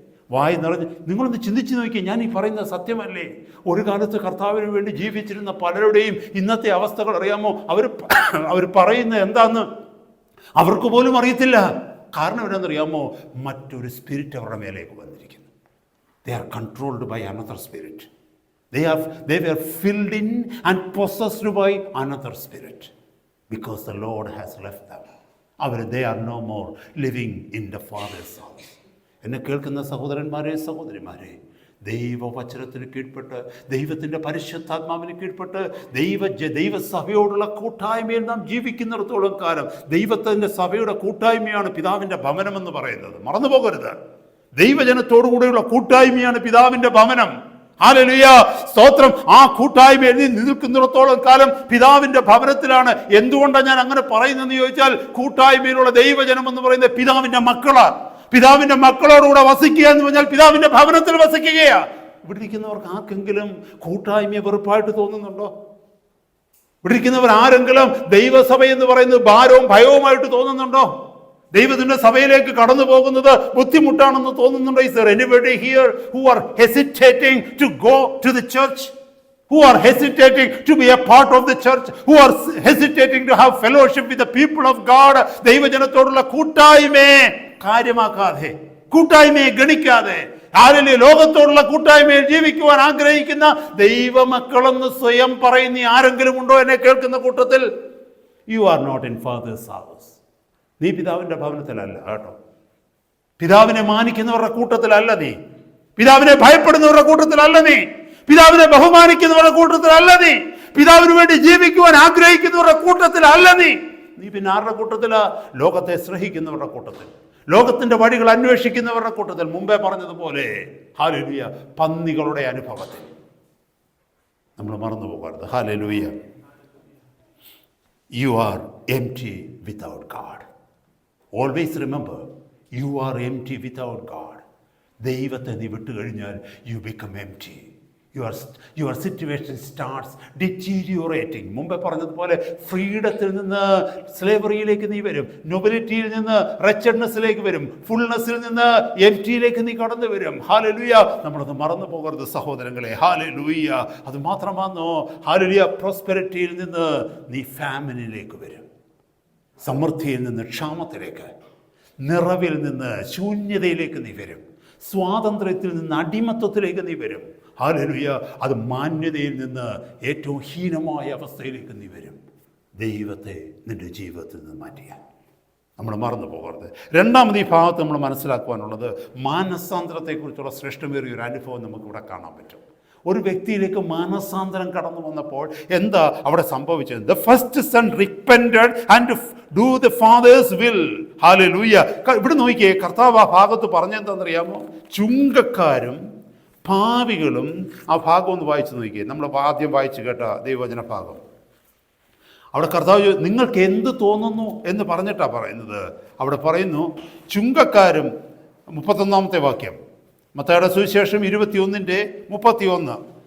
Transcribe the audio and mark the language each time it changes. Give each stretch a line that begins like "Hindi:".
Malayalam: വായി നിറഞ്ഞ് നിങ്ങളൊന്ന് ചിന്തിച്ച് നോക്കിയാൽ ഞാൻ ഈ പറയുന്നത് സത്യമല്ലേ? ഒരു കാലത്ത് കർത്താവിന് വേണ്ടി ജീവിച്ചിരുന്ന പലരുടെയും ഇന്നത്തെ അവസ്ഥകൾ അറിയാമോ? അവർ പറയുന്നത് എന്താന്ന് അവർക്ക് പോലും അറിയത്തില്ല. കാരണം എന്താണെന്നറിയാമോ? മറ്റൊരു സ്പിരിറ്റ് അവരുടെ മേലേക്ക് വന്നിരിക്കുന്നു.
English: They are controlled by another spirit. They were filled in and possessed by another spirit. because the Lord has left them. They are no more living in the Father's house.
Malayalam: എന്നെ കേൾക്കുന്ന സഹോദരന്മാരെ, സഹോദരിമാരെ, ദൈവവചനത്തിന് കീഴ്പ്പെട്ട്, ദൈവത്തിൻ്റെ പരിശുദ്ധാത്മാവിന് കീഴ്പ്പെട്ട്, ദൈവസഭയോടുള്ള കൂട്ടായ്മയിൽ നാം ജീവിക്കുന്നിടത്തോളം കാലം ദൈവത്തിൻ്റെ സഭയുടെ കൂട്ടായ്മയാണ് പിതാവിൻ്റെ ഭവനമെന്ന് പറയുന്നത്. മറന്നു പോകരുത്. ദൈവജനത്തോടുകൂടെയുള്ള കൂട്ടായ്മയാണ് പിതാവിൻ്റെ ഭവനം. ഹല്ലേലൂയ, സ്തോത്രം. ആ കൂട്ടായ്മയിൽ നിൽക്കുന്നിടത്തോളം കാലം പിതാവിന്റെ ഭവനത്തിലാണ്. എന്തുകൊണ്ടാണ് ഞാൻ അങ്ങനെ പറയുന്നതെന്ന് ചോദിച്ചാൽ, കൂട്ടായ്മയിലുള്ള ദൈവജനം എന്ന് പറയുന്നത് പിതാവിന്റെ മക്കളാണ്. പിതാവിന്റെ മക്കളോടുകൂടെ വസിക്കുക എന്ന് പറഞ്ഞാൽ പിതാവിന്റെ ഭവനത്തിൽ വസിക്കുകയാ. ഇവിടെ ഇരിക്കുന്നവർക്ക് ആർക്കെങ്കിലും കൂട്ടായ്മയെ വെറുപ്പായിട്ട് തോന്നുന്നുണ്ടോ? ഇവിടെ ഇരിക്കുന്നവർ ആരെങ്കിലും ദൈവസഭ എന്ന് പറയുന്നത് ഭാരവും ഭയവുമായിട്ട് തോന്നുന്നുണ്ടോ? ദൈവത്തിന്റെ സഭയിലേക്ക് കടന്നു പോകുന്നത് ബുദ്ധിമുട്ടാണെന്ന് തോന്നുന്നുണ്ടോ?
English: Is there anybody here who are hesitating to go to the church? Who are hesitating to be a part of the church? Who are hesitating to have fellowship with the people of God?
Malayalam: ദൈവജനത്തോടുള്ള കൂട്ടായ്മയെ കാര്യമാക്കാതെ, കൂട്ടായ്മയെ ഗണിക്കാതെ, ആരെങ്കിലും ലോകത്തോടുള്ള കൂട്ടായ്മയിൽ ജീവിക്കുവാൻ ആഗ്രഹിക്കുന്ന ദൈവമക്കളെന്ന് സ്വയം പറയുന്ന ആരെങ്കിലും ഉണ്ടോ എന്നെ കേൾക്കുന്ന കൂട്ടത്തിൽ?
English: You are not in Father's house.
Malayalam: നീ പിതാവിന്റെ ഭവനത്തിലല്ല കേട്ടോ. പിതാവിനെ മാനിക്കുന്നവരുടെ കൂട്ടത്തിലല്ല നീ. പിതാവിനെ ഭയപ്പെടുന്നവരുടെ കൂട്ടത്തിലല്ല നീ. പിതാവിനെ ബഹുമാനിക്കുന്നവരുടെ കൂട്ടത്തിലല്ല നീ. പിതാവിന് വേണ്ടി ജീവിക്കുവാൻ ആഗ്രഹിക്കുന്നവരുടെ കൂട്ടത്തിലല്ല നീ. നീ പിന്നെ ആരുടെ കൂട്ടത്തിലാ? ലോകത്തെ സ്നേഹിക്കുന്നവരുടെ കൂട്ടത്തിൽ, ലോകത്തിന്റെ വഴികൾ അന്വേഷിക്കുന്നവരുടെ കൂട്ടത്തിൽ. മുമ്പേ പറഞ്ഞതുപോലെ ഹല്ലേലൂയ, പന്നികളുടെ അനുഭവത്തിൽ നമ്മൾ മറന്നു പോകരുത്. Hallelujah.
English: You are empty without God. Always remember, you are empty without God.
Malayalam: ദൈവത്തെ നീ വിട്ടു കഴിഞ്ഞാൽ
English: you become empty. Your situation starts deteriorating.
Malayalam: മുമ്പേ പറഞ്ഞതുപോലെ ഫ്രീഡത്തിൽ നിന്ന് സ്ലേവറിയിലേക്ക് നീ വരും, നൊബിലിറ്റിയിൽ നിന്ന് റെച്ചഡ്നെസ്സിലേക്ക് വരും, ഫുൾനെസ്സിൽ നിന്ന് എംറ്റിയിലേക്ക് നീ കടന്നു വരും. ഹല്ലേലൂയ. നമ്മളത് മറന്നു പോകരുത് സഹോദരങ്ങളെ. ഹല്ലേലൂയ. അത് മാത്രമാണോ? ഹല്ലേലൂയ. പ്രോസ്പെരിറ്റിയിൽ നിന്ന് നീ ഫാമിനിലേക്ക് വരും, സമൃദ്ധിയിൽ നിന്ന് ക്ഷാമത്തിലേക്ക്, നിറവിൽ നിന്ന് ശൂന്യതയിലേക്ക് നീ വരും, സ്വാതന്ത്ര്യത്തിൽ നിന്ന് അടിമത്വത്തിലേക്ക് നീ വരും. ഹല്ലേലൂയ. അത് മാന്യതയിൽ നിന്ന് ഏറ്റവും ഹീനമായ അവസ്ഥയിലേക്ക് നീ വരും. ദൈവത്തെ നിന്റെ ജീവിതത്തിൽ നിന്ന് മാറ്റിയാൽ നമ്മൾ മറന്നു പോകരുത്. രണ്ടാമത് ഈ ഭാഗത്ത് നമ്മൾ മനസ്സിലാക്കുവാനുള്ളത്, മാനസാന്തരത്തെക്കുറിച്ചുള്ള ശ്രേഷ്ഠമേറിയ ഒരു അനുഭവം നമുക്കിവിടെ കാണാൻ പറ്റും. ഒരു വ്യക്തിയിലേക്ക് മാനസാന്തരം കടന്നു വന്നപ്പോൾ എന്താ അവിടെ സംഭവിച്ചത്?
English: The first son repented and do the father's will. Hallelujah.
Malayalam: ഇവിടെ നോക്കിയേ, കർത്താവ് ആ ഭാഗത്ത് പറഞ്ഞെന്താണെന്നറിയാമോ? ചുങ്കക്കാരും പാപികളും. ആ ഭാഗം ഒന്ന് വായിച്ചു നോക്കിയേ. നമ്മൾ ആദ്യം വായിച്ചു കേട്ട ദൈവവചന ഭാഗം. അവിടെ കർത്താവ് നിങ്ങൾക്ക് എന്ത് തോന്നുന്നു എന്ന് പറഞ്ഞിട്ടാണ് പറയുന്നത്. അവിടെ പറയുന്നു ചുങ്കക്കാരും. 31 വാക്യം, മത്തായിയുടെ സുവിശേഷം 21:31.